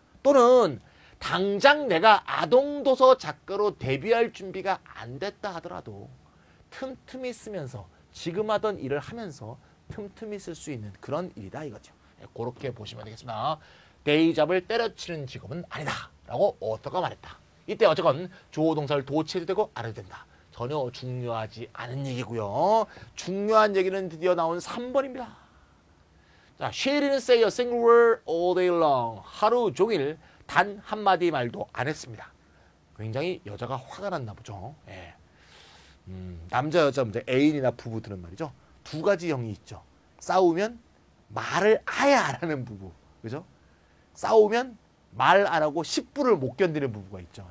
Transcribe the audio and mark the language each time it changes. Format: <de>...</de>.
<ko>또는 당장 내가 아동도서 작가로 데뷔할 준비가 안 됐다 하더라도 틈틈이 쓰면서 지금 하던 일을 하면서 틈틈이 쓸 수 있는 그런 일이다 이거죠. 그렇게 보시면 되겠습니다. 데이잡을 때려치는 직업은 아니다 라고 오터가 말했다. 이때 어쨌건 주어 동사를 도치해도 되고 안 해도 된다. 전혀 중요하지 않은 얘기고요. 중요한 얘기는 드디어 나온 3번입니다.</ko> <en>자, she didn't say a single word all day long.</en> <ko>하루 종일 단 한마디 말도 안 했습니다. 굉장히 여자가 화가 났나 보죠. 예. 남자 여자 문제 애인이나 부부들은 말이죠. 두 가지 형이 있죠. 싸우면 말을 아예 안 하는 부부. 그죠? 싸우면 말 안 하고 10분을 못 견디는 부부가 있죠.</ko>